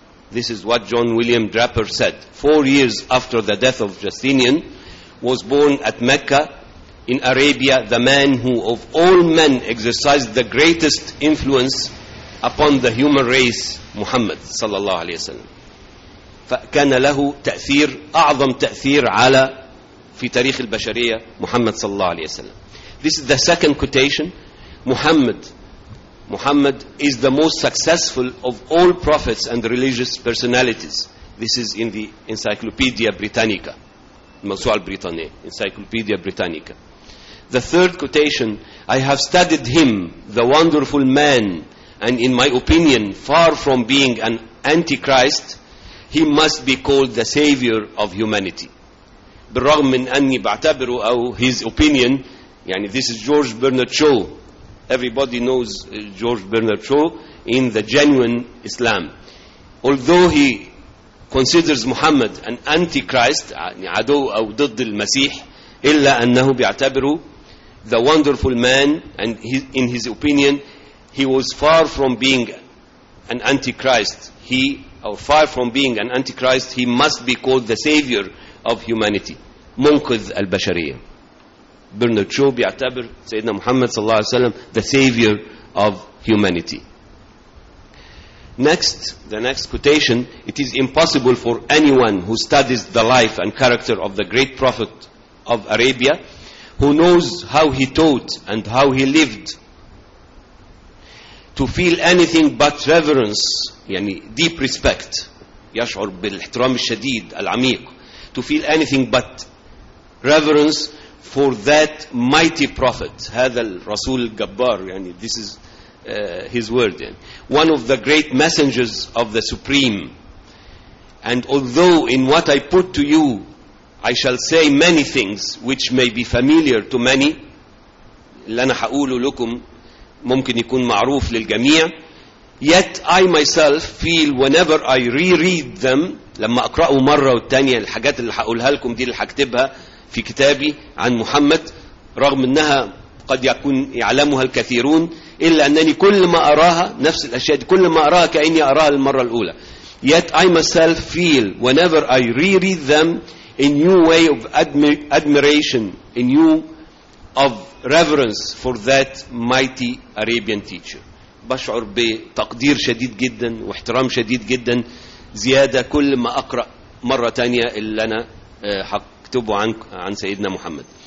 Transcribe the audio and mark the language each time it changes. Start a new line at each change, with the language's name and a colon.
English: This is what John William Draper said. 4 years after the death of Justinian, was born at Mecca, in Arabia, the man who, of all men, exercised the greatest influence upon the human race, Muhammad, sallallahu alayhi wa sallam.
Arabic: فَكَانَ لَهُ تَأْثِيرُ أَعْظَمْ تَأْثِيرُ عَلَى فِي تَرِيخِ الْبَشَرِيَةِ Muhammad, sallallahu alayhi wa sallam.
English: This is the second quotation. Muhammad is the most successful of all prophets and religious personalities. This is in the Encyclopedia Britannica.
Arabic: الموسوعة البريطانية.
English: Encyclopedia Britannica. The third quotation, I have studied him, the wonderful man, and in my opinion, far from being an antichrist, he must be called the savior of humanity.
Arabic: بالرغم من أني بعتبره أو
English: his opinion,
Arabic: يعني
English: this is George Bernard Shaw. Everybody knows George Bernard Shaw in the genuine Islam. Although he considers Muhammad an antichrist,
Arabic: يعني عدو أو ضد المسيح, إلا أنه بيعتبره
English: the wonderful man, and in his opinion, he was far from being an antichrist. He must be called the savior of humanity.
Arabic: منقذ البشرية. Bernard Shaw بيعتبر سيدنا محمد صلى الله عليه وسلم
English: the savior of humanity. Next, the next quotation, it is impossible for anyone who studies the life and character of the great prophet of Arabia, who knows how he taught and how he lived, to feel anything but reverence,
Arabic: يعني
English: deep respect,
Arabic: يشعر بالاحترام الشديد العميق,
English: to feel anything but reverence for that mighty prophet,
Arabic: هذا الرسول الجبار,
English: يعني this is his word, يعني, one of the great messengers of the supreme. And although in what I put to you I shall say many things which may be familiar to many,
Arabic: اللي أنا حقوله لكم ممكن يكون معروف للجميع,
English: yet I myself feel whenever I reread them,
Arabic: لما أقرأه مرة والتانية الحاجات اللي حقولها لكم دي اللي حكتبها في كتابي عن محمد, رغم أنها قد يكون يعلمها الكثيرون, إلا أنني كل ما أراها نفس الأشياء دي, كل ما أراها كأني أراها المرة الأولى.
English: Yet I myself feel whenever I reread them a new way of admiration, a new of reverence for that mighty Arabian teacher.
Arabic: بشعر بتقدير شديد جدا واحترام شديد جدا زيادة كل ما أقرأ مرة تانية اللي أنا حكتبه عن سيدنا محمد.